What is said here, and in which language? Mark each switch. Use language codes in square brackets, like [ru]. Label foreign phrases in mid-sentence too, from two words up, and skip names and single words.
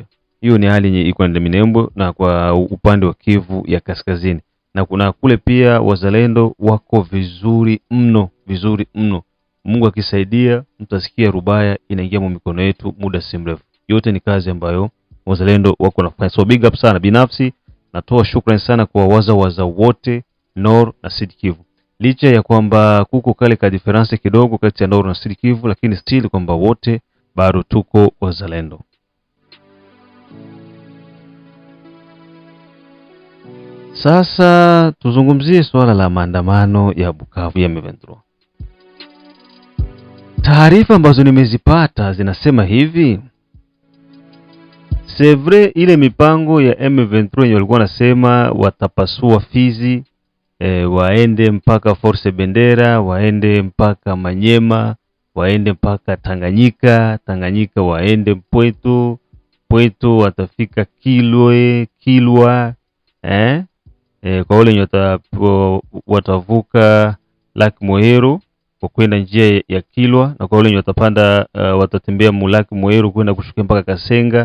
[sw] Hiyo ni hali yenye iko ndani Minembwe na kwa upande wa Kivu ya Kaskazini. Na kuna kule pia wazalendo wako vizuri mno. Mungu akisaidia mtasikia Rubaya inaingia mikono yetu muda si mrefu. Yote ni kazi ambayo wazalendo wako nafanya. [en] So big up [sw] sana. Binafsi natoa shukrani sana kwa waza wote Nord na Sud Kivu. Licha ya kwamba kuko kale ka difference kidogo kati ya Nord na Sud Kivu, lakini still kwamba wote bado tuko wazalendo. Sasa tuzungumzie swala la maandamano ya Bukavu ya M23. Taarifa ambazo nimezipata zinasema hivi. [fr] C'est vrai, [sw] ile mipango ya M23 yenye walikuwa nasema watapasua Fizi, waende mpaka Force Bendera, waende mpaka Manyema, waende mpaka Tanganyika waende Pweto watafika Kilwa, kwa wale wenye watavuka Laki Moero kwa kwenda njia ya Kilwa, na kwa wale wenye watapanda watatembea Mulaki Moero kwenda kushuka mpaka Kasenga.